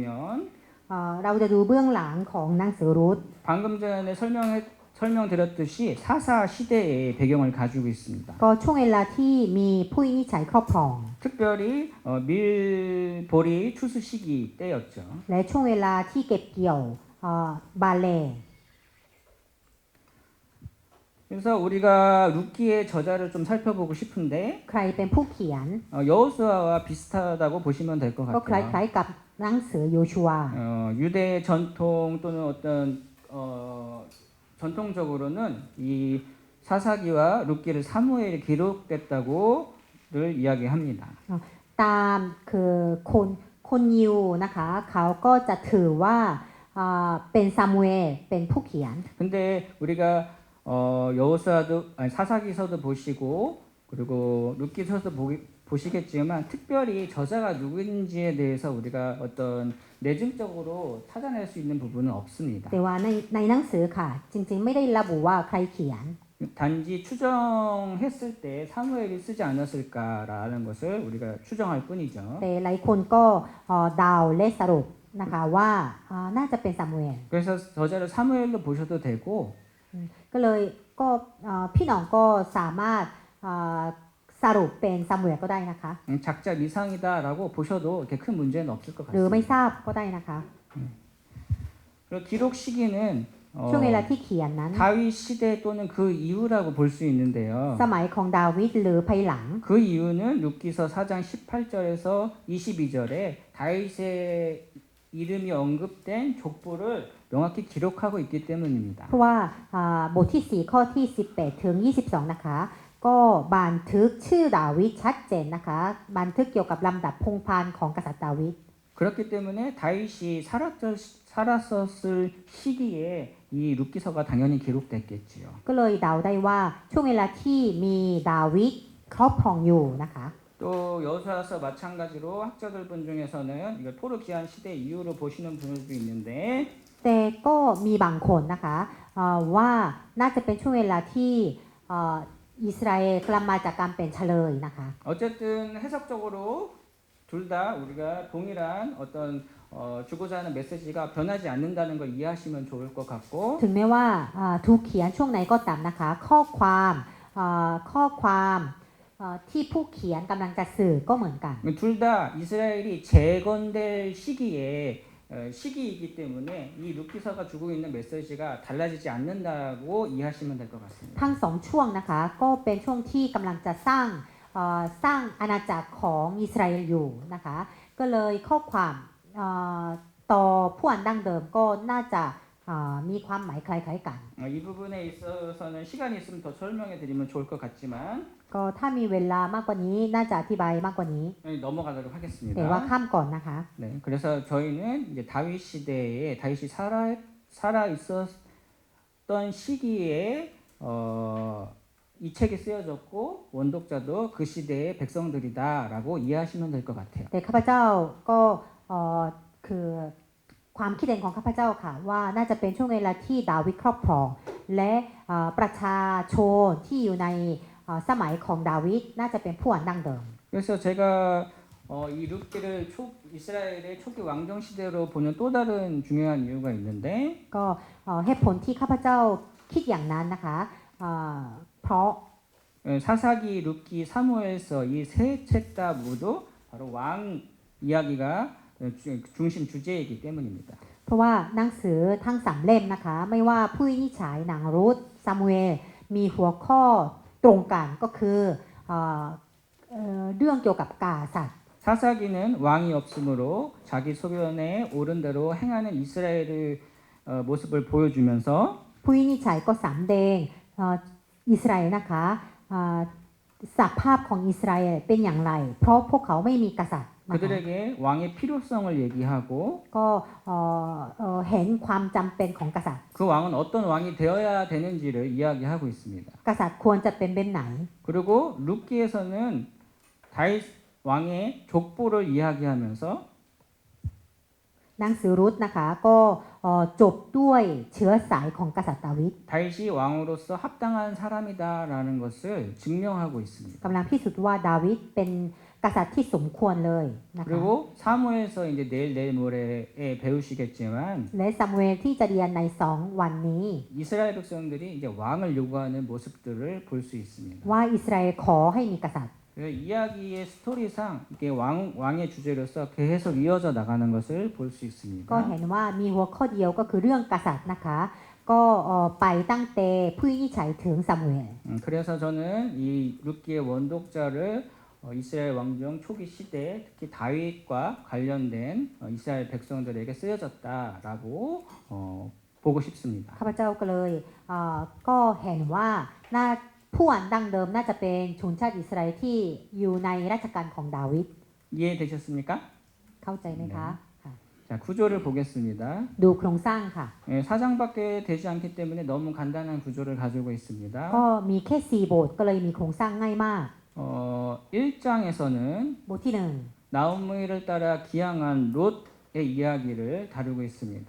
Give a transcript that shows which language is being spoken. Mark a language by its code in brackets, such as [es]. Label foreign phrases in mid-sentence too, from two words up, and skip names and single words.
[th] เราจะดูเบื้องหลังของหนังสือรูท [ko] 방금 전에 설명드렸듯이 사사 시대의 배경을 가지고 있습니다. [th] ก็ช่วงเวลาที่มีผู้วินิจฉัยครอบครอง [ko] 특별히 밀보리 추수 시기 때였죠. [th] และช่วงเวลาที่เก็บเกี่ยวบาเล [ko] 그래서 우리가 룻기의 저자를 좀 살펴보고 싶은데 [th] ใครเป็นผู้เขียน [ko] 여호수아와 비슷하다고 보시면 될 것 [th] ก็ค [ko] 같아요. [th] ล้ายๆกับหนังสือโยชูวา [ko] 유대 전통 또는 어떤 전통적으로는 이 사사기와 룻기를 사무엘에 기록됐다고를 이야기합니다. [th] ตามคือคนยิวนะคะเขาก็จะถือว่าเป็นซามูเอลเป็นผู้เขียน [ko] 근데 우리가 여호수아도 사사기서도 보시고 그리고 룻기서도 보시겠지만 특별히 저자가 누구인지에 대해서 우리가 어떤 내증적으로 찾아낼 수 있는 부분은 없습니다. [th] แต่ว่าในหนังสือค่ะ จริงๆ ไม่ได้ระบุว่าใครเขียน [ko] 단지 추정했을 때 사무엘이 쓰지 않았을까라는 것을 우리가 추정할 뿐이죠. [th] แต่หลายคนก็เดาและสรุปนะคะว่าน่าจะเป็นซามูเอล [ko] 그래서 저자를 사무엘로 보셔도 되고 [th] ก็เลยก็พี่น้องก็สามารถสรุปเป็นซามูเอลก็ได้นะคะ [ko] 작자 미상이다라고 보셔도 이렇게 큰 문제는 없을 것 [th] หรือไม่ [ko] 같습니다. [th] ทราบก็ได้นะคะ [ko] 그리고 기록 시기는 [th] ช่วงเวลาที่เขียนนั้น [ko] 다윗 시대 또는 그 이후라고 볼 수 있는데요. [th] สมัยของดาวิดหรือภายหลัง [ko] 그 이유는 룻기서 4장 18절에서 22절에 다윗의 이름이 언급된 족보를 명확히 기록하고 있기 때문입니다. [th] เพราะว่าบทที่ 4 ข้อที่ 18 ถึง 22 นะคะ ก็บันทึกชื่อดาวิดชัดเจนนะคะ บันทึกเกี่ยวกับลำดับพงศ์พันธุ์ของกษัตริย์ดาวิด [ko] 그렇기 때문에 다윗이 살았었을 시기에 이 룻기서가 당연히 기록됐겠지요. [th] ก็เลยเดาได้ว่าช่วงเวลาที่มีดาวิดครอบครองอยู่นะคะ [ko] 또 여호수아서 마찬가지로 학자들 분 중에서는 이걸 토르 기한 시대 이후로 보시는 분들도 있는데 [th] แต่ก็มีบางคนนะคะว่าน่าจะเป็นช่วงเวลาที่อิสราเอลกลับมาจากการเป็นเฉลยนะคะ [ko] 어쨌든 해석적으로 둘 다 우리가 동일한 어떤 주고자 하는 메시지가 변하지 않는다는 걸 이해하시면 좋을 것 같고 [th] ถึงแม้ว่าถูกเขียนช่วงไหนก็ตามนะคะ ข้อความที่ผู้เขียนกำลังจะสื่อก็เหมือนกัน [ko] 둘 다 이스라엘이 재건될 시기이기 때문에 이 룻기서가 주고 있는 메시지가 달라지지 않는다고 이해하시면 될 것 같습니다. [th] ทั้งสองช่วงนะคะก็เป็นช่วงที่กำลังจะสร้างอาณาจักรของอิสราเอลอยู่นะคะก็เลยข้อความต่อผู้อ่านดั้งเดิมก็น่าจะมีความหมายคล้ายๆกัน [ko] 이 부분에 있어서는 시간이 있으면 더 설명해 드리면 좋을 것 같지만 [th] ก็ถ้ามีเวลามากกว่านี้น่าจะอธิบายมากกว่านี้ [ko] 넘어가도록 [th] แต่ว่า [ko] 하겠습니다. [th] ข้ามก่อนนะคะ [ko] 네, 그래서 저희는 이제 다윗 시대에 다윗이 살아 있었던 시기에 이 책이 쓰여졌고 원독자도 그 시대의 백성들이다라고 이해하시면 될 것 같아요. [th] แต่ข้าพเจ้าก็คือความคิดเห็นของข้าพเจ้าค่ะว่าน่าจะเป็นช่วงเวลาที่ดาวิดครอบครอง และประชาชนที่อยู่ในสมัยของดาวิดน่าจะเป็นผู้อ่านดั้งเดิม [ko] 그래서 제가 이 룻기를 이스라엘의 초기 왕정 시대로 보는 또 다른 중요한 이유가 있는데 [th] ก็เหตุผลที่ข้าพเจ้าคิดอย่างนั้นนะคะเพราะ [ko] 사사기, 룻기, 사무엘서 이 세 책 다 모두 바로 왕 이야기가 중심 주제이기 때문입니다. [th] เพราะว่าหนังสือทั้ง3เล่มนะคะไม่ว่าผู้วินิจฉัยหนังรูธซามูเอลมีหัวข้อตรงกันก็คือเรื่องเกี่ยวกับกษัตริย์ [ko] 사사기는 왕이 없으므로 자기 소견에 옳은 대로 행하는 이스라엘의 모습을 보여주면서 [th] ผู้วินิจฉัยก็สำแดงอิสราเอลนะคะสภาพของอิสราเอลเป็นอย่างไรเพราะพวกเขาไม่มีกษัตริย์นะคะ [ko] 그들에게 왕의 필요성을 얘기하고 [th] ก็เห็นความจำเป็นของกษัตริย์ [ko] 그 왕은 어떤 왕이 되어야 되는지를 이야기하고 있습니다. [th] กษัตริย์ควรจะเป็นแบบไหน [ko] 그리고 룻기에서는 다윗 왕의 족보를 이야기하면서 [th] หนังสือรุธนะคะก็จบด้วยเชื้อสายของกษัตริย์ดาวิด [ko] 다윗이 왕으로서 합당한 사람이다라는 것을 증명하고 있습니다. [th] กำลังพิสูจน์ว่าดาวิดเป็นกษัตริย์ที่สมควรเลยนะคะ [ko] 그리고 사무엘서 이제 내일 모레에 배우시겠지만 [th] และซามูเอลที่จะเรียนใน2วันนี้ [ko] 이스라엘 백성들이 이제 왕을 요구하는 모습들을 볼 수 있습니다. [th] ว่าอิสราเอลขอให้มีกษัตริย์ [ko] 그래서 이야기의 스토리상 이게 왕의 주제로서 계속 이어져 나가는 것을 볼 수 [th] ก็ [ko] 있습니다. [th] เห็นว่ามีหัวข้อเดียวก็คือเรื่องกษัตริย์นะคะก็ไปตั้งแต่ผู้วินิจฉัยถึงซามูเอล [ko] 그래서 저는 이 룻기의 원독자를 이스라엘 왕정 초기 시대 특히 다윗과 관련된 이스라엘 백성들에게 쓰여졌다라고 보고 싶습니다. [th] ข้าพเจ้าก็เลยก็เห็นว่าผู้อ่านดั้งเดิมน่าจะเป็นชนชาติอิสราเอลที่อยู่ในราชการของดาวิด [ko] 이해되셨습니까? [th] เข้าใจไหมคะค่ะ [ko] 자, 구조를 보겠습니다. [th] ดูโครงสร้างค่ะ [ko] 4장밖에 되지 않기 때문에 너무 간단한 구조를 가지고 있습니다. [th] ก็มีแค่4บทก็เลยมีโครงสร้างง่ายมาก [ko] 1장에서는 [th] บทที่หนึ่ง [ko] 나오미를 따라 기항한 롯의 이야기를 다루고 있습니다.